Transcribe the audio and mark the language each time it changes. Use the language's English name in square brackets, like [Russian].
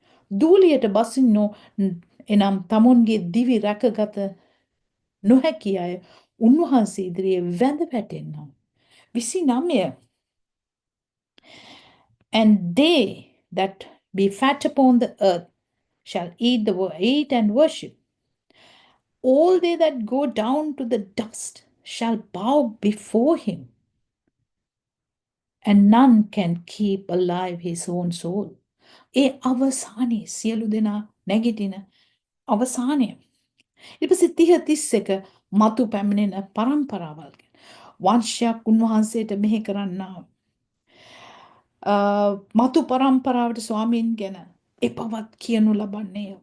[Sinhala] දූලියට බසින්නෝ එනම් තමුන්ගේ දිවි රැකගත නොහැකි අය උන්වහන්සේ ඉදිරියේ වැඳ වැටෙන්නම්. 29. [English] And they that be fat upon the earth shall eat and worship. All they that go down to the dust shall bow before him, and none can keep alive his own soul. [Sinhala] ඒ අවසානයේ සියලු දෙනා නැගිටින අවසානය. ඊට පස්සේ 30 31 මතු පැමිණෙන පරම්පරාවල් ගැන. වංශයක් උන්වහන්සේට මෙහෙ කරන්නා මතු පරම්පරාවට ස්වාමීන් ගැන එපවත් කියනු ලබන්නේ.